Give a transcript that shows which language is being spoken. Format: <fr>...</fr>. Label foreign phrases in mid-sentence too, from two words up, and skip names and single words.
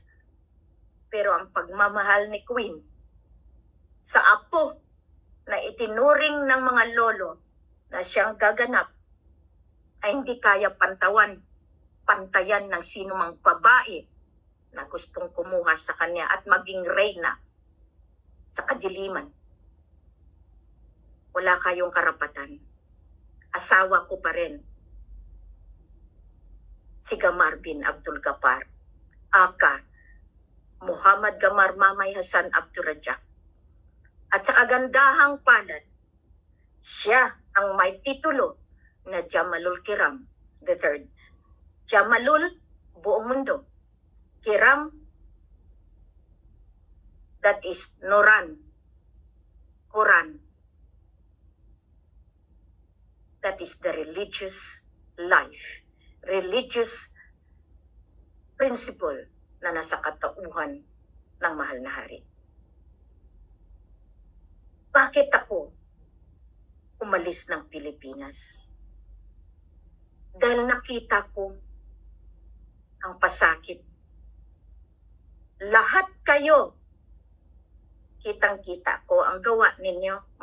<tl>Pero ang pagmamahal ni Queen sa apo na itinuring ng mga lolo na siyang gaganap ay hindi kaya pantayan ng sinumang babae na gustong kumuha sa kanya at maging reyna sa kadiliman. Wala kayong karapatan. Asawa ko pa rin si Gamar bin Abdul Ghaffar, aka Muhammad Gamar Mamay Hassan Abdurrajak. At sa kagandahang palad, siya ang may titulo na Jamalul Kiram III. Jamalul, buong mundo.</tl> <en>Kiram, that is Nuran, Quran. That is the religious life, religious principle</en> <tl>na nasa katauhan ng mahal na hari. Bakit ako umalis ng Pilipinas? Dahil nakita ko ang pasakit. Lahat kayo, kitang-kita ko ang gawa ninyo.</tl>